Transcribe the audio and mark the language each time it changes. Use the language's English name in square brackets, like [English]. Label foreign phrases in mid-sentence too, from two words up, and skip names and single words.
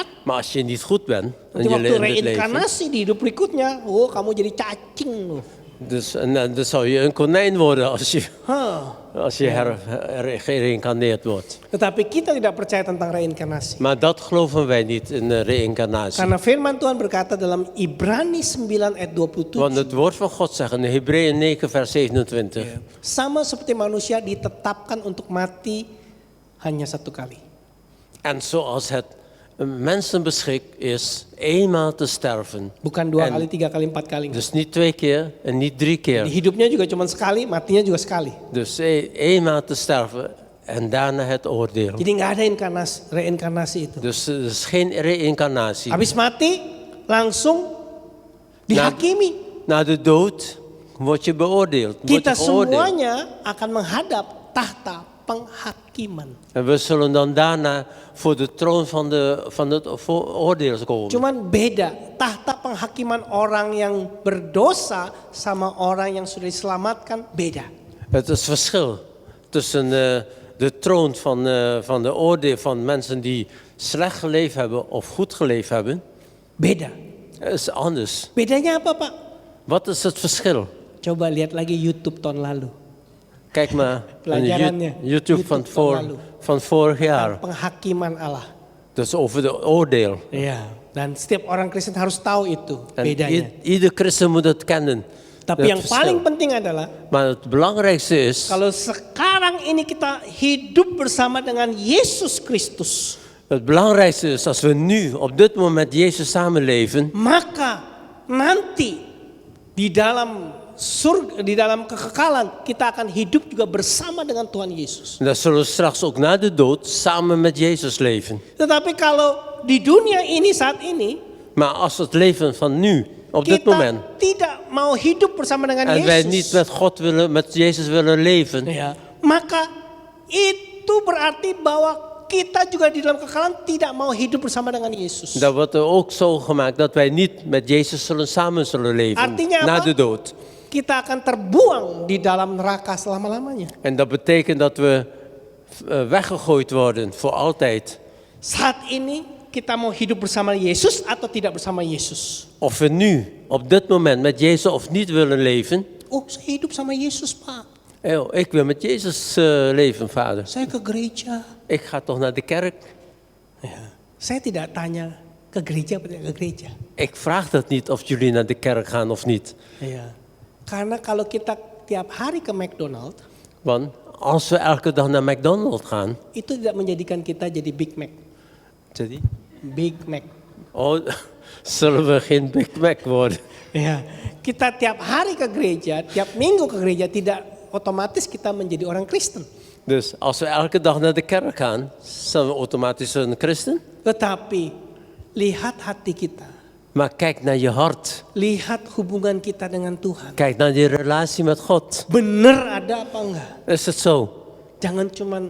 [Dutch] Maar als je niet goed bent in [Indonesian] nanti [Dutch] je [Indonesian] waktu [Dutch] in dit leven, [Indonesian] reinkarnasi di hidup berikutnya, oh kamu jadi cacing. [Dutch] dus, dan zou je een konijn worden Hah. als je gereïncarneerd wordt. [Indonesian] Tetapi kita tidak percaya tentang reinkarnasi. [Dutch] Maar dat geloven wij niet in reïncarnatie. [Indonesian] Karena firman Tuhan berkata dalam Ibrani 9 ayat 27. [Dutch] Want het woord van God zegt in Hebreeën 9 vers 27. [Indonesian] Sama seperti manusia ditetapkan untuk mati hanya satu kali. [Dutch] En zoals het mensen beschikt is eenmaal te sterven. [Indonesian] Bukan 2 [Dutch] En [Indonesian] kali, 3 kali, 4 kali. [Dutch] Dus niet 2 keer en niet 3 [Indonesian] Di [Dutch] keer. [Indonesian] hidupnya juga cuma sekali, matinya juga sekali. [Dutch] Dus eenmaal te sterven en daarna het oordeel. [Indonesian] Jadi nggak ada reinkarnasi itu. [Dutch] Dus er is geen reïncarnatie. [Indonesian] Habis mati langsung dihakimi. [Dutch] Na de dood word je beoordeeld. Word [Indonesian] Kita [Dutch] je geoordeeld. [Indonesian] semuanya akan menghadap tahta penghakiman. [Dutch] En we zullen dan daarna voor de troon van het oordeel komen. [Indonesian] Cuman beda, tahta penghakiman orang yang berdosa sama orang yang sudah diselamatkan beda. [Dutch] Het is verschil tussen de troon van de oordeel van mensen die slecht geleefd hebben of goed geleefd hebben. [Indonesian] Beda. [Dutch] Het is anders. [Indonesian] Bedanya apa Pak? [Dutch] Wat is het verschil? [Indonesian] Coba lihat lagi YouTube tahun lalu. [Dutch] Kijk maar [Indonesian] Pelajarannya. [Dutch] in YouTube van vorig jaar. [Indonesian] Penghakiman Allah. [Dutch] Dus over de oordeel. [Indonesian] Iya. Dan setiap orang Kristen harus tahu itu [Dutch] En [Indonesian] bedanya. [Dutch] ieder christen moet het kennen. [Indonesian] Tapi [Dutch] Het [Indonesian] yang [Dutch] verschil. [Indonesian] paling penting adalah [Dutch] Maar het belangrijkste is, [Indonesian] kalau sekarang ini kita hidup bersama dengan Yesus Kristus, [Dutch] het belangrijkste is als we nu op dit moment Jezus samenleven, [Indonesian] maka nanti di dalam surga, di dalam kekekalan kita akan hidup juga bersama dengan Tuhan Yesus. [Dutch] dan zullen we straks ook na de dood samen met Jezus leven. [Indonesian] Tetapi kalau di dunia ini saat ini [Dutch] Maar als het leven van nu, op dit moment, [Indonesian] kita tidak mau hidup bersama dengan [Dutch] en wij niet [Indonesian] Yesus, [Dutch] met God willen, met Jezus willen leven, [Indonesian] ya, maka itu berarti bahwa kita juga di dalam kekekalan tidak mau hidup bersama dengan Yesus. [Dutch] dan wordt er ook zo gemaakt dat wij niet met Jezus samen zullen leven [Indonesian] Artinya [Dutch] na [Indonesian] apa? [Dutch] de dood. [Indonesian] Kita akan terbuang di dalam neraka selama-lamanya. [Dutch] En dat betekent dat we weggegooid worden voor altijd. [Indonesian] Saat ini kita mau hidup bersama Yesus atau tidak bersama Yesus? [Dutch] Of we nu, op dit moment, met Jezus of niet willen leven. [Indonesian] Oh, saya hidup sama Yesus, Pak. [Dutch] Ik wil met Jezus leven, vader. [Indonesian] Saya ke gereja. [Dutch] Ik ga toch naar de kerk. [Indonesian] Saya tidak tanya ke gereja atau tidak ke gereja. [Dutch] Ik vraag dat niet of jullie naar de kerk gaan of niet. [Indonesian] Ya. Karena kalau kita tiap hari ke McDonald, [Dutch] Want als we elke dag naar McDonald's gaan. [Indonesian] itu tidak menjadikan kita jadi Big Mac. Jadi? [Dutch] Big Mac. Oh, zullen we geen Big Mac worden? [Indonesian] Ya. Kita tiap hari ke gereja, tiap minggu ke gereja, tidak otomatis kita menjadi orang Kristen. [Dutch] Dus als we elke dag naar de kerk gaan, zijn we automatisch een christen. [Indonesian] Tetapi lihat hati kita. [Dutch] Maar kijk naar je hart. [Indonesian] Lihat hubungan kita dengan Tuhan. [Dutch] Kijk naar je relatie met God. [Indonesian] Bener ada apa enggak? [Dutch] Is het zo? [Indonesian] Jangan cuman